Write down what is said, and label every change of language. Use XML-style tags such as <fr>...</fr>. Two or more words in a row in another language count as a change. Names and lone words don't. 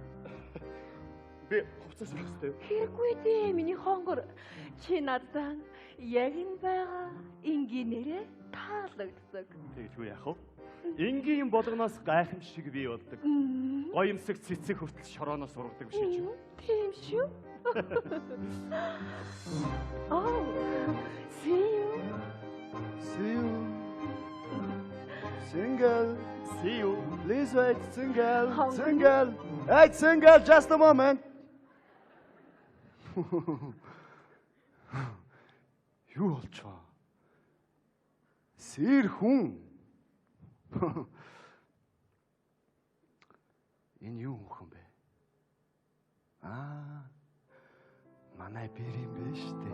<mn>Би хувцас авах хэрэгтэй. Хэрэггүй дээ миний хонгор. Чи надад яг энэ байгаа энгийнээрээ таалагддаг. Тэгэлгүй яах вэ? Энгийн болгоноос гайхамшиг бий болдог. Гоёмсог цэцэг хүртэл шорооноос ургадаг биш үү? Тийм шүү.</mn> <en>Oh, see you. See you. Single. See you. Please wait, single. Single. Hey, single, just a moment.</en> <mn>Юу болж байгаа? Сэр хүн. Энэ юу хүн бэ? Манай бэр юм бэ штэ.</mn>